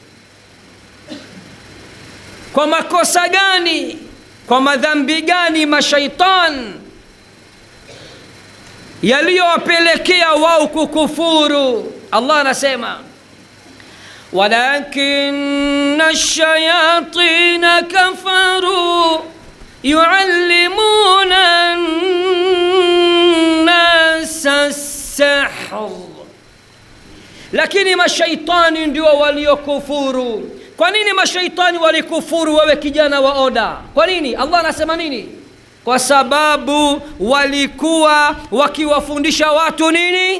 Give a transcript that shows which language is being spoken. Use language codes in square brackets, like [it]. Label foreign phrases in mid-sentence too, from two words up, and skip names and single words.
[sw] Kwa makosa gani? Kwa madhambi gani mashaitani yaliyowapelekea wao kukufuru? [ar] Allah anasema ولكن الشياطين كفروا يعلمون الناس السحر, [sw] lakini mashaitani ndio waliokufuru. Kwa nini mashaitani walikufuru, wewe kijana wa Oda? Kwa nini? Allah anasema nini? Kwa sababu walikuwa wakiwafundisha watu nini?